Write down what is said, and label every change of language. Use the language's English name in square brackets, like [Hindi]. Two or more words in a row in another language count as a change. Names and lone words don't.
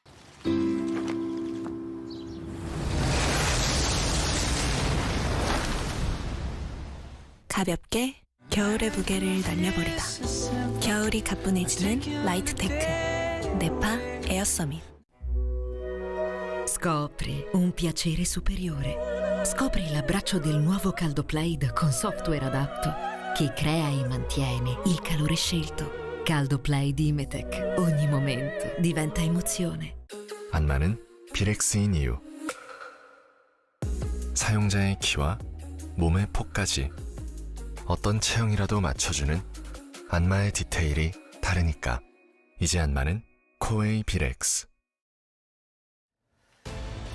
[Korean] 가볍게 겨울의 무게를 날려버리다. 겨울이 가뿐해지는 라이트테크 네파 에어 서밋. [Italian] Scopri un piacere superiore. Scopri l'abbraccio del nuovo CaldoPlate con software adatto che crea e mantiene il calore scelto. CaldoPlay di Imetec. Ogni momento diventa emozione. [Korean] 안마는 비렉스인 이유. 사용자의 키와 몸의 폭까지 어떤 체형이라도 맞춰주는 안마의 디테일이 다르니까. 이제 안마는 코웨이 비렉스.